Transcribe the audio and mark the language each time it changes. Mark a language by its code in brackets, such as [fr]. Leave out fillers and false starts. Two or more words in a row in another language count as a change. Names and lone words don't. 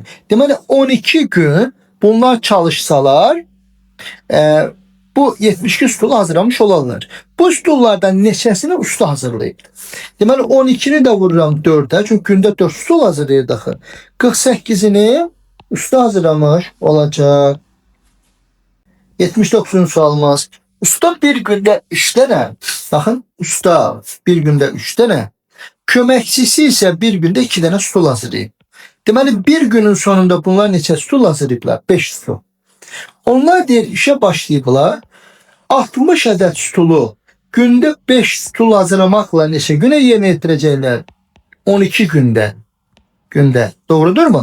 [az] Deməli 12 gün bunlar çalışsalar, bu 72 stulu hazırlamış olarlar. Bu stullardan neçəsini usta hazırlayıb. Deməli 12'ni de vururam 4'e. Çünkü günde 4 stul hazırlayır daxı. 48'ini usta hazırlamış olacaq. 79'un sualımız. [tr] Usta bir günde 3 tane. Bakın, usta bir günde 3 tane. [az] Köməkçisi ise bir günde 2 tane stul hazırlayıb. Deməli bir günün sonunda bunlar neçə stul hazırlayıblar? 5 stul. Onlar deyir işe başlayıblar. 60 adet stulu Günde 5 stul hazırlamakla neçə günə yerinə yetirəcəklər? 12 günde. Günde. Doğrudur mu?